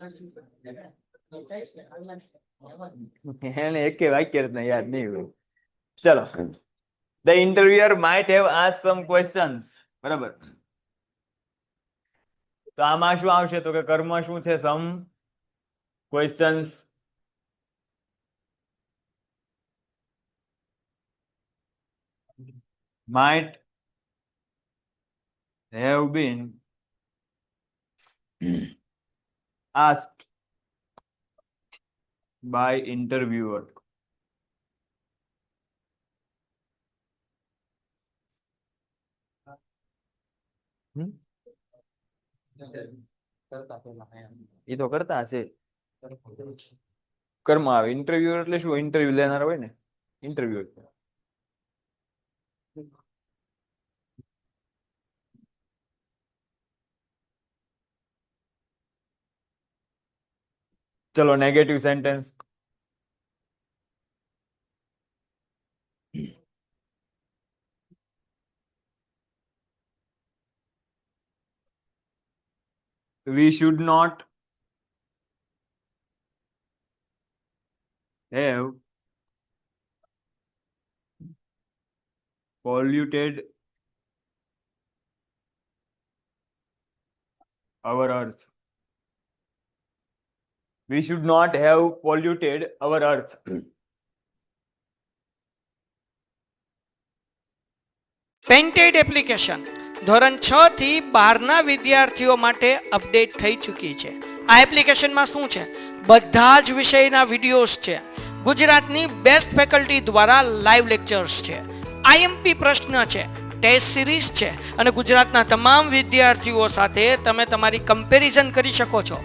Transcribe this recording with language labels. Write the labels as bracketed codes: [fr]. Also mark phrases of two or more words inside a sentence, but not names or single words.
[gu] એને એક વાક્ય રચના યાદ નહીં હોય. ચલો, [en] the interviewer might have asked some questions. [gu] બરાબર, તો આમાં શું આવશે? તો કે કર્મ શું છે? [en] some questions. Might have been asked by interviewer. [gu] એ તો કરતા હશે. કર્મ આવે. ઇન્ટરવ્યુ એટલે શું? ઇન્ટરવ્યુ લેનાર હોય ને, ઇન્ટરવ્યુ. ચલો, નેગેટિવ સેન્ટેન્સ. [en] We should not have polluted our earth. We should not have polluted our earth. [gu] પેન્ટેડ એપ્લિકેશન ધોરણ 6 થી 12ના વિદ્યાર્થીઓ માટે અપડેટ થઈ ચૂકી છે. આ એપ્લિકેશનમાં શું છે? બધા જ વિષયના વિડીયોઝ છે. ગુજરાતની બેસ્ટ ફેકલ્ટી દ્વારા લાઈવ લેક્ચર્સ છે, આઈએમપી પ્રશ્ન છે, ટેસ્ટ સિરીઝ છે અને ગુજરાતના તમામ વિદ્યાર્થીઓ સાથે તમે તમારી કમ્પેરિઝન કરી શકો છો.